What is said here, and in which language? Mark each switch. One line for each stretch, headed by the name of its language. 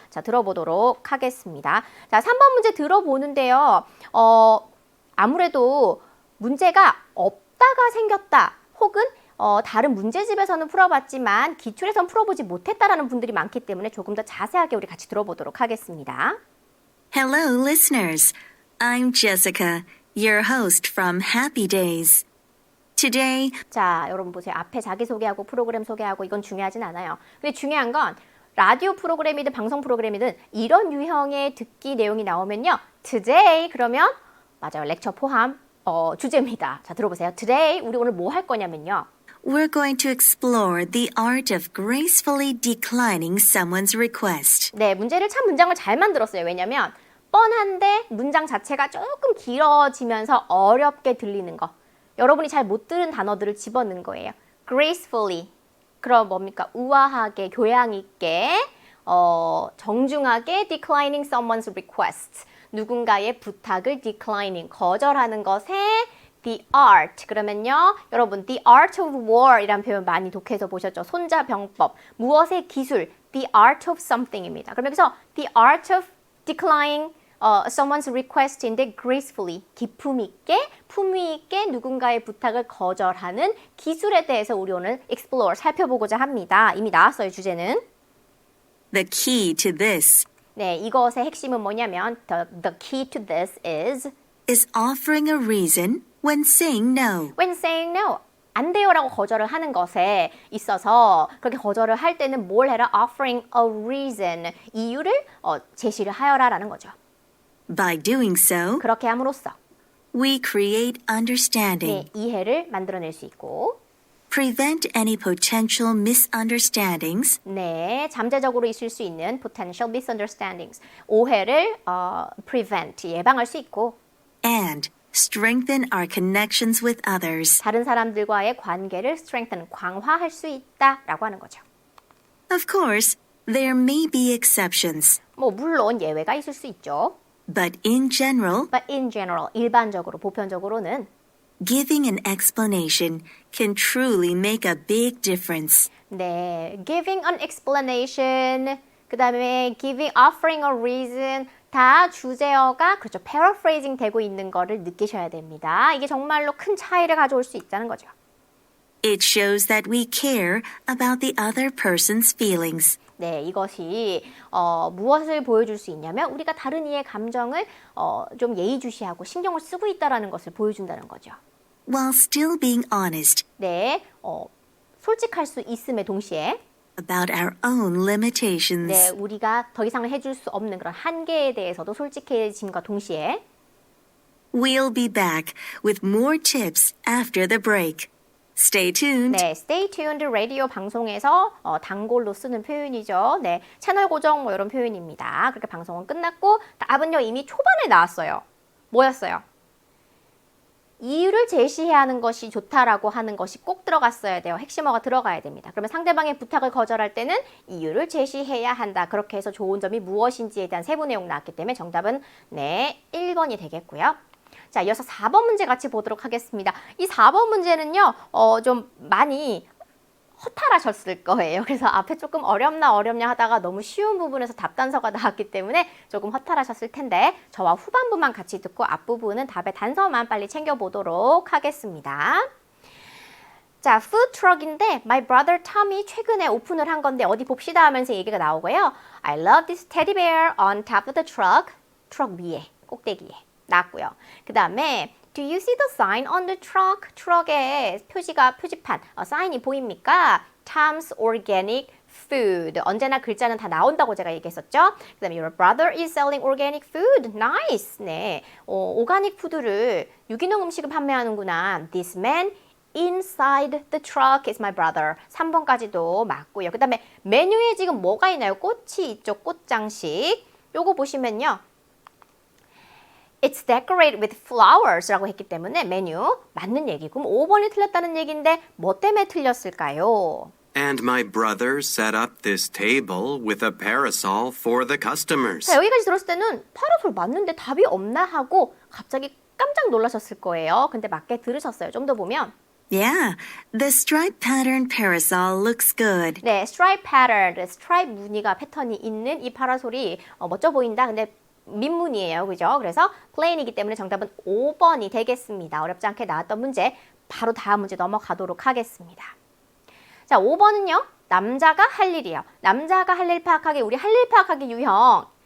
Korean: 자, 들어보도록 하겠습니다. 자, 3번 문제 들어보는데요. 아무래도 문제가 없다가 생겼다. 혹은 다른 문제집에서는 풀어봤지만 기출에선 풀어보지 못했다라는 분들이 많기 때문에 조금 더 자세하게 우리 같이 들어보도록 하겠습니다.
English: Hello, listeners. I'm Jessica, your host from Happy Days. Today,
Korean: 자, 여러분 보세요. 앞에 자기소개하고 프로그램 소개하고 이건 중요하진 않아요. 근데 중요한 건 라디오 프로그램이든 방송 프로그램이든 이런 유형의 듣기 내용이 나오면요. Today 그러면 맞아요. 렉처 포함 주제입니다. 자, 들어보세요. Today 우리 오늘 뭐 할 거냐면요.
English: we're going to explore the art of gracefully declining someone's request.
Korean: 네, 문제를 참 문장을 잘 만들었어요. 왜냐면 뻔한데 문장 자체가 조금 길어지면서 어렵게 들리는 거. 여러분이 잘 못 들은 단어들을 집어넣은 거예요. gracefully. 그럼 뭡니까? 우아하게, 교양 있게, 정중하게
English: declining someone's request.
Korean: 누군가의 부탁을 declining, 거절하는 것에 the art. 그러면요, 여러분
English: the art of war
Korean: 이란 표현 많이 독해서 보셨죠? 손자병법, 무엇의 기술,
English: the art of something
Korean: 입니다. 그럼 여기서
English: the art of declining someone's request
Korean: 인데 gracefully, 기품 있게, 품위 있게 누군가의 부탁을 거절하는 기술에 대해서 우리 오늘 explore, 살펴보고자 합니다. 이미 나왔어요, 주제는.
English: The key to this
Korean: 네, 이것의 핵심은 뭐냐면
English: the key to this is offering a reason when saying no. when saying no.
Korean: 안 돼요라고 거절을 하는 것에 있어서 그렇게 거절을 할 때는 뭘 해라?
English: offering a reason.
Korean: 이유를 제시를 하여라라는 거죠.
English: By doing so,
Korean: 그렇게 함으로써
English: we create understanding,
Korean: 네, 이해를 만들어낼 수 있고
English: prevent any potential misunderstandings,
Korean: 네, 잠재적으로 있을 수 있는
English: potential misunderstandings.
Korean: 오해를 prevent, 예방할 수 있고
English: and strengthen our connections with others.
Korean: 다른 사람들과의 관계를 strengthen, 강화할 수 있다라고 하는 거죠.
English: Of course, there may be exceptions,
Korean: 뭐 물론 예외가 있을 수 있죠.
English: but in general, But in general,
Korean: 일반적으로, 보편적으로는
English: giving an explanation can truly make a big difference.
Korean: 네,
English: giving an explanation,
Korean: 그 다음에 giving,
English: offering a reason,
Korean: 다 주제어가 그렇죠, paraphrasing 되고 있는 거를 느끼셔야 됩니다. 이게 정말로 큰 차이를 가져올 수 있다는 거죠.
English: It shows that we care about the other person's feelings.
Korean: 네, 이것이 무엇을 보여줄 수 있냐면 우리가 다른 이의 감정을 좀 예의주시하고 신경을 쓰고 있다는 것을 보여준다는 거죠.
English: While still being honest
Korean: 네, 솔직할 수 있음에 동시에
English: about our own limitations.
Korean: 네, 우리가 더 이상을 해줄 수 없는 그런 한계에 대해서도 솔직해짐과 동시에
English: We'll be back with more tips after the break. Stay tuned.
Korean: 네,
English: Stay tuned
Korean: 라디오 방송에서 단골로 쓰는 표현이죠. 네, 채널 고정 뭐 이런 표현입니다. 그렇게 방송은 끝났고 답은요 이미 초반에 나왔어요. 뭐였어요? 이유를 제시해야 하는 것이 좋다라고 하는 것이 꼭 들어갔어야 돼요. 핵심어가 들어가야 됩니다. 그러면 상대방의 부탁을 거절할 때는 이유를 제시해야 한다. 그렇게 해서 좋은 점이 무엇인지에 대한 세부 내용 나왔기 때문에 정답은 네, 1번이 되겠고요. 자, 이어서 4번 문제 같이 보도록 하겠습니다. 이 4번 문제는요, 좀 많이 허탈하셨을 거예요. 그래서 앞에 조금 어렵나 하다가 너무 쉬운 부분에서 답단서가 나왔기 때문에 조금 허탈하셨을 텐데 저와 후반부만 같이 듣고 앞부분은 답의 단서만 빨리 챙겨보도록 하겠습니다. 자, 푸드 트럭인데
English: My brother Tom
Korean: 이 최근에 오픈을 한 건데 어디 봅시다 하면서 얘기가 나오고요.
English: I love this teddy bear on top of the truck.
Korean: 트럭 위에, 꼭대기에 나왔고요. 그 다음에
English: Do you see the sign on the truck?
Korean: 트럭에 표지판, 사인이 보입니까?
English: Tom's Organic Food.
Korean: 언제나 글자는 다 나온다고 제가 얘기했었죠. 그 다음에
English: Your brother is selling organic food. Nice.
Korean: 네, 오가닉 푸드를 유기농 음식을 판매하는구나.
English: This man inside the truck is my brother.
Korean: 3번까지도 맞고요. 그 다음에 메뉴에 지금 뭐가 있나요? 꽃이 있죠. 꽃장식. 요거 보시면요.
English: It's decorated with flowers
Korean: 라고 했기 때문에 메뉴 맞는 얘기고 5번이 틀렸다는 얘기인데 뭐 때문에 틀렸을까요?
English: And my brother set up this table with a parasol for the customers.
Korean: 자, 여기까지 들었을 때는 파라솔 맞는데 답이 없나 하고 갑자기 깜짝 놀라셨을 거예요. 근데 맞게 들으셨어요. 좀 더 보면
English: Yeah, the stripe pattern parasol looks good.
Korean: 네,
English: stripe pattern,
Korean: 스트라이프 무늬가 패턴이 있는 이 파라솔이 멋져 보인다. 근데 민문이에요. 그죠? 그래서 plain이기 때문에 정답은 5번이 되겠습니다. 어렵지 않게 나왔던 문제 바로 다음 문제 넘어가도록 하겠습니다. 자, 5번은요. 남자가 할 일이에요. 남자가 할 일 파악하기, 우리 할 일 파악하기 유형.